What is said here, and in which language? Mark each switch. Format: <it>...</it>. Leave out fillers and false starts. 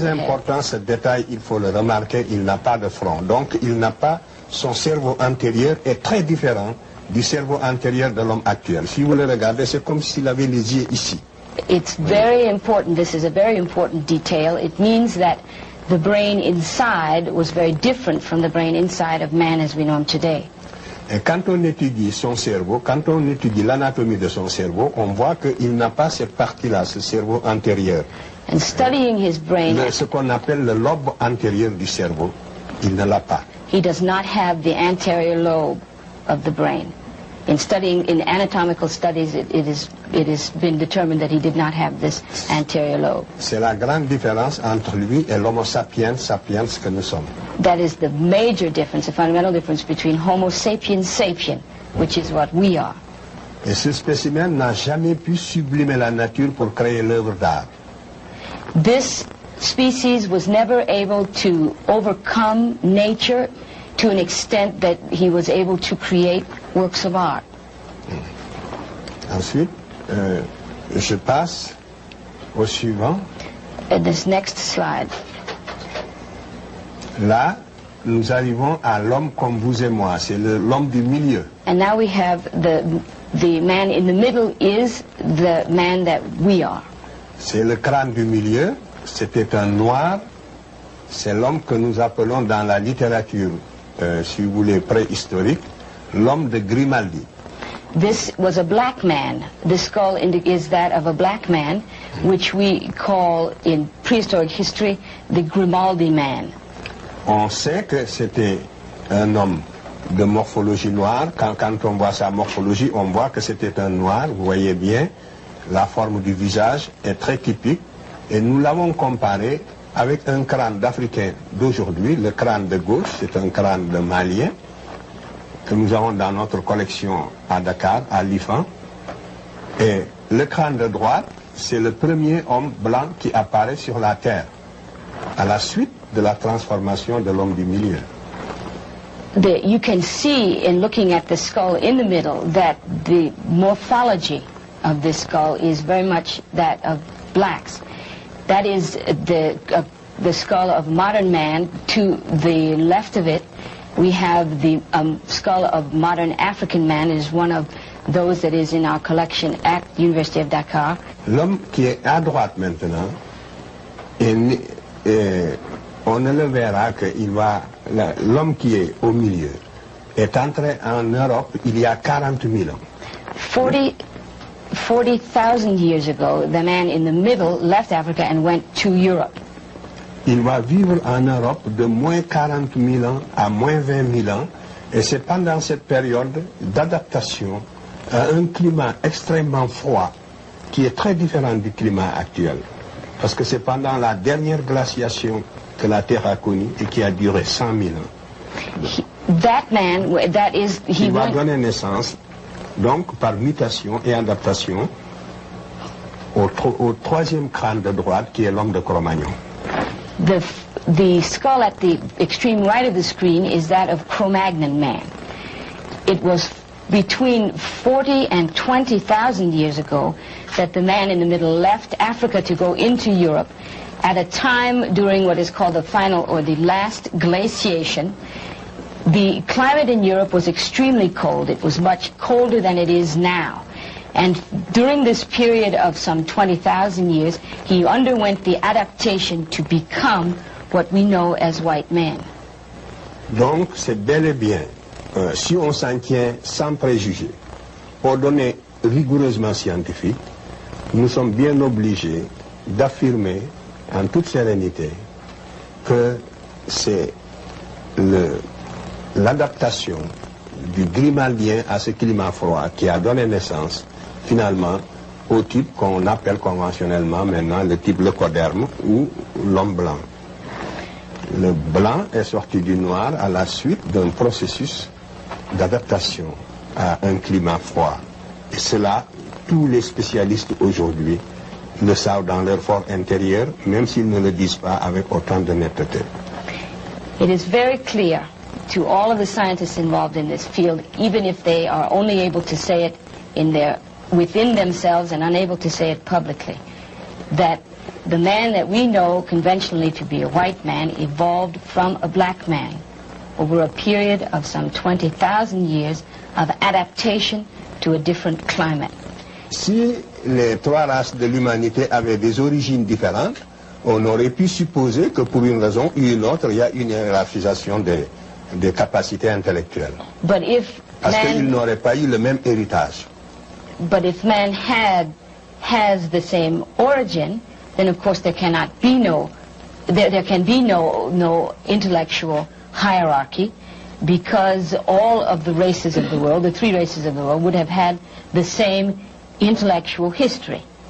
<fr>C'est très important ce détail, il faut le remarquer, il n'a pas de front. Donc il n'a pas, son cerveau antérieur est très différent du cerveau antérieur de l'homme actuel. Si vous le regardez, c'est comme s'il avait les yeux ici.</fr> <en>It's very important, this is a very important detail. It means that the brain inside was very different from the brain inside of man as we know him today.</en> <fr>Et quand on étudie son cerveau, quand on étudie l'anatomie de son cerveau, on voit qu'il n'a pas cette partie-là, ce cerveau antérieur.</fr> <en>And studying his brain,</en> <fr>ce qu'on appelle le lobe antérieur du cerveau, il ne l'a pas.</fr> <en>He does not have the anterior lobe of the brain. In studying, in anatomical studies, it has been determined that he did not have this anterior lobe.</en> <fr>C'est la grande différence entre lui et l'Homo sapiens sapiens que nous sommes.</fr> <en>That is the major difference, the fundamental difference between Homo sapiens sapien, which is what we are.</en> <fr>Et ce spécimen n'a jamais pu sublimer la nature pour créer l'œuvre d'art.</fr> <en>This species was never able to overcome nature to an extent that he was able to create works of art.</en> <fr>Ensuite, je passe au suivant.</fr> <en>This next slide.</en> <fr>Là, nous arrivons à l'homme comme vous et moi, c'est l'homme du milieu.</fr> <en>And now we have the man in the middle is the man that we are.</en> <fr>C'est le crâne du milieu, c'était un noir, c'est l'homme que nous appelons dans la littérature, si vous voulez, préhistorique, l'homme de Grimaldi.</fr> <en>This was a black man. The skull is that of a black man, which we call in prehistoric history the Grimaldi man.</en> <fr>On sait que c'était un homme de morphologie noire. Quand on voit sa morphologie, on voit que c'était un noir. Vous voyez bien, la forme du visage est très typique. Et nous l'avons comparé avec un crâne d'Africain d'aujourd'hui. Le crâne de gauche, c'est un crâne de Malien que nous avons dans notre collection à Dakar, à l'IFAN. Et le crâne de droite, c'est le premier homme blanc qui apparaît sur la Terre, à la suite de la transformation de l'homme du milieu.</fr> <en>You can see in looking at the skull in the middle that the morphology of this skull is very much that of blacks. That is the skull of modern man. To the left of it, we have the skull of modern African man. It is one of those that is in our collection at the University of Dakar.</en> <fr>L'homme qui est à droite maintenant, on ne le verra que l'homme qui est au milieu est entré en Europe il y a 40 000 ans.</fr> <en>40,000 years ago, the man in the middle left Africa and went to Europe.</en> <fr>Il va vivre en Europe de moins 40 000 ans à moins 20 000 ans, et c'est pendant cette période d'adaptation à un climat extrêmement froid qui est très différent du climat actuel. Parce que c'est pendant la dernière glaciation que la Terre a connue et qui a duré 100 000 ans. Il va donner naissance, donc par mutation et adaptation, au troisième crâne de droite qui est l'homme de Cro-Magnon.</fr> <en>The skull at the extreme right of the screen is that of Cro-Magnon man. It was between 40 and 20,000 years ago that the man in the middle left Africa to go into Europe at a time during what is called the final or the last glaciation. The climate in Europe was extremely cold. It was much colder than it is now. And during this period of some 20,000 years, he underwent the adaptation to become what we know as white man.</en> <fr>Donc, c'est bel et bien, si on s'en tient sans préjugés, aux données rigoureusement scientifiques, nous sommes bien obligés d'affirmer en toute sérénité que c'est l'adaptation du Grimaldien à ce climat froid qui a donné naissance finalement au type qu'on appelle conventionnellement maintenant le type leucoderme ou l'homme blanc. Le blanc est sorti du noir à la suite d'un processus d'adaptation à un climat froid. Et cela, tous les spécialistes aujourd'hui le savent dans leur fort intérieur, même s'ils ne le disent pas avec autant de netteté.</fr> <en>It is very clear to all of the scientists involved in this field, even if they are only able to say it within themselves and unable to say it publicly, that the man that we know conventionally to be a white man evolved from a black man over a period of some 20,000 years of adaptation to a different climate.</en> <fr>Si les trois races de l'humanité avaient des origines différentes, on aurait pu supposer que pour une raison ou une autre, il y a une hiérarchisation des capacités intellectuelles.</fr> <en>But if</en> <fr>Parce qu'ils n'auraient pas eu le même héritage.</fr> <en>But if man has the same origin, then of course there cannot be there can be no intellectual hierarchy, because all of the races of the world, the three races of the world, would have had the same intellectual history.</en>